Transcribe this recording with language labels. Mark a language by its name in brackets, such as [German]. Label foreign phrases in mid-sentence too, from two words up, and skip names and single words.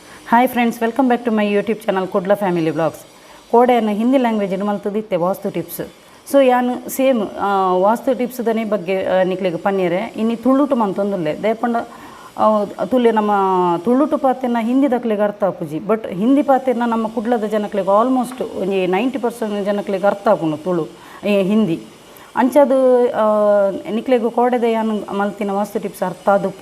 [English] Hi friends, welcome back to my YouTube channel Kudla Family Vlogs. [Tulu] ಕೋಡೆಯನ್ನು ಹಿಂದಿ ಲ್ಯಾಂಗ್ವೇಜ್ ಮಲ್ತದಿತ್ತೆ ವಾಸ್ತು ಟಿಪ್ಸ್. ಸೊ ಯಾನು ಸೇಮ್ ವಾಸ್ತು ಟಿಪ್ಸ್ ದನೇ ಬಗ್ಗೆ ನಿಕ್ಲಿಗೆ ಪನ್ನೀರೆ ಇನ್ನು ತುಳುಟು ಮಂತೊಂದುಲ್ಲೆ ದೇಪಂಡ ತುಲ್ಲೆ ನಮ್ಮ ತುಳುಟು ಪಾತೆನ ಹಿಂದಿ ದಕ್ಲಿಗೆ ಅರ್ಥ ಆಪುಜಿ. ಬಟ್ ಹಿಂದಿ ಪಾತೆನ ನಮ್ಮ ಕುಡ್ಲದ ಜನಕ್ಲಿಗೆ ಆಲ್ಮೋಸ್ಟ್ ಒಂದು 90% ಜನಕ್ಲಿಗೆ ಅರ್ಥ ಆಪುನು ತುಳು ಹಿಂದಿ ಅಂಚದು ನಿಕ್ಲಿಗೆ ಕೋಡೆದ ಯಾನು ಮಲ್ತಿನ ವಾಸ್ತು ಟಿಪ್ಸ್ ಅರ್ಥ ಆದುಪ್ಪು.